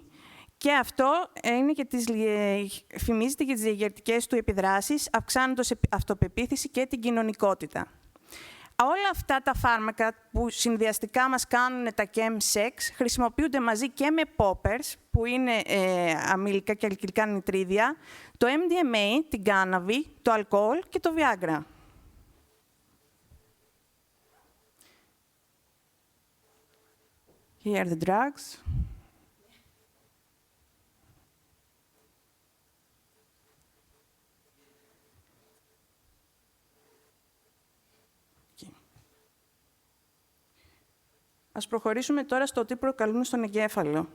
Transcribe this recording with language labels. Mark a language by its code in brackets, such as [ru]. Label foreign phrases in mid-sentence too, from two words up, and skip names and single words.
[el] Και αυτό είναι και φημίζεται για τις διαγερτικές του επιδράσεις, αυξάνοντας αυτοπεποίθηση και την κοινωνικότητα. Όλα αυτά τα φάρμακα που συνδυαστικά μας κάνουν τα Chemsex χρησιμοποιούνται μαζί και με poppers, που είναι αμυλικά και αλκυλικά νητρίδια, το MDMA, την κάναβη, το αλκοόλ και το Viagra. [en] Here are the drugs. [el] Ας προχωρήσουμε τώρα στο τι προκαλούν στον εγκέφαλο.